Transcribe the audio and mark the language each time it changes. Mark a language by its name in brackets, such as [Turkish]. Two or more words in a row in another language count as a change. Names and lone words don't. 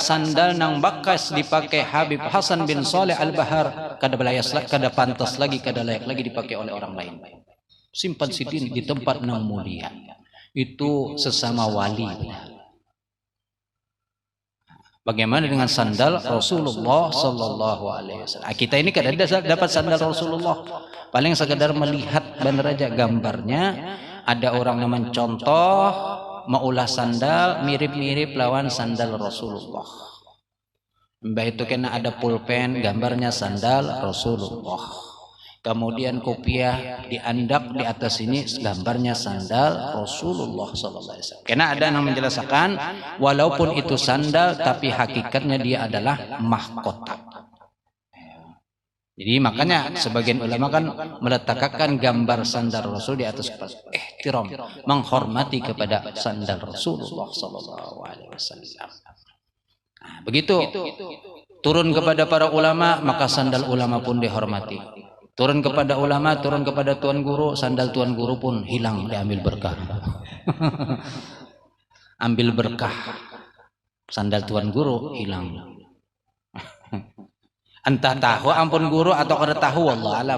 [Banjar] Sandal nang bakas dipakai Habib Hasan bin Saleh Al-Bahar kada belayas, kada pantas lagi, kada layak lagi dipakai oleh orang lain. Simpan Sidin di tempat nang mulia. [Indonesian] Itu sesama wali. Bagaimana dengan sandal Rasulullah [Arabic] صلى الله عليه وسلم? [Banjar] Kita ini kada dapat sandal Rasulullah. Paling sekedar melihat benar aja gambarnya. Ada orang yang mencontoh maulah sandal mirip-mirip lawan sandal Rasulullah. Mbah itu kena ada pulpen gambarnya sandal Rasulullah. Kemudian kopiah diandak di atas ini gambarnya sandal Rasulullah [Arabic] صلى الله عليه وسلم. [Indonesian] Karena ada yang menjelaskan walaupun itu sandal tapi hakikatnya dia adalah mahkota. Jadi makanya sebagian ulama kan meletakkan gambar sandal Rasul di atas kepala, ihtiram, menghormati kepada sandal Rasulullah [Arabic] صلى الله عليه وسلم. [Indonesian] Nah, begitu turun kepada para ulama, maka sandal ulama pun dihormati. Turun kepada ulama, turun kepada tuan guru, sandal tuan guru pun hilang, diambil berkah. Ambil berkah. [Banjar] Sandal tuan guru hilang. Entah tahu ampun guru atau kada tahu, [Arabic] والله أعلم.